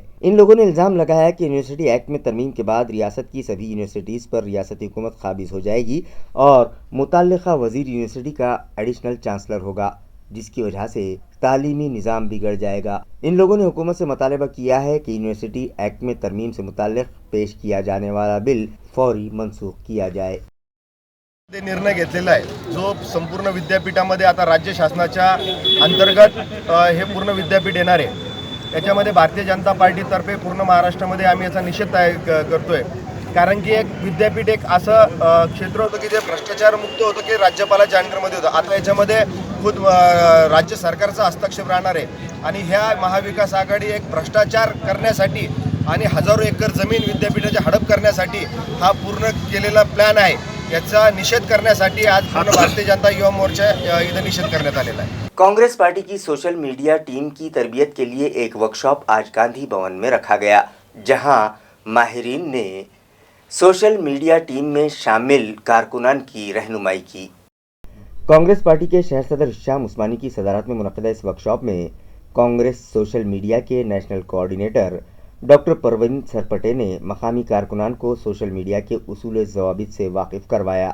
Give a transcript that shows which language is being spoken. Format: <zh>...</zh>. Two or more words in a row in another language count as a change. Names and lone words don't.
<ur>ان لوگوں نے الزام لگایا کہ یونیورسٹی ایکٹ میں ترمیم کے بعد ریاست کی سبھی یونیورسٹیز پر ریاستی حکومت قابض ہو جائے گی اور متعلقہ وزیر یونیورسٹی کا ایڈیشنل چانسلر ہوگا، جس کی وجہ سے تعلیمی نظام بگڑ جائے گا۔ ان لوگوں نے حکومت سے مطالبہ کیا ہے کہ یونیورسٹی ایکٹ میں ترمیم سے متعلق پیش کیا جانے والا بل فوری منسوخ کیا جائے۔</ur> <mr>निर्णय घेतलेला आहे जो संपूर्ण विद्यापीठामध्ये आता राज्य शासनाच्या अंतर्गत हे पूर्ण विद्यापीठ येणार आहे। याच्यामध्ये भारतीय जनता पार्टीतर्फे पूर्ण महाराष्ट्रामध्ये आम्ही याचा निषेध करतोय, कारण की एक विद्यापीठ एक असं क्षेत्र होतं की जे भ्रष्टाचार मुक्त होतं की राज्यपालाच्या अंडरमध्ये होतं। आता याच्यामध्ये खुद राज्य सरकारचा हस्तक्षेप राहणार आहे आणि ह्या महाविकास आघाडी एक भ्रष्टाचार करण्यासाठी आणि हजारो एकर जमीन विद्यापीठाची हडप करण्यासाठी हा पूर्ण केलेला प्लॅन आहे। याचा निषेध करण्यासाठी आज पूर्ण भारतीय जनता युवा मोर्चा इथं निषेध करण्यात आलेला आहे।</mr> <ur>کانگریس پارٹی کی</ur> <en>social media team</en> <ur>کی تربیت کے لیے ایک ورکشاپ آج گاندھی بھون میں رکھا گیا، جہاں ماہرین نے</ur> <en>social media team</en> <ur>میں شامل کارکنان کی رہنمائی کی. کانگریس پارٹی کے شہر صدر شام عثمانی کی صدارت میں منعقدہ اس ورکشاپ میں کانگریس</ur> <en>social media</en> <ur>کے</ur> <en>national coordinator</en> <ur>ڈاکٹر پروین سرپٹے نے مقامی کارکنان کو</ur> <en>social media</en> <ur>کے اصول و ضوابط سے واقف کروایا.</ur>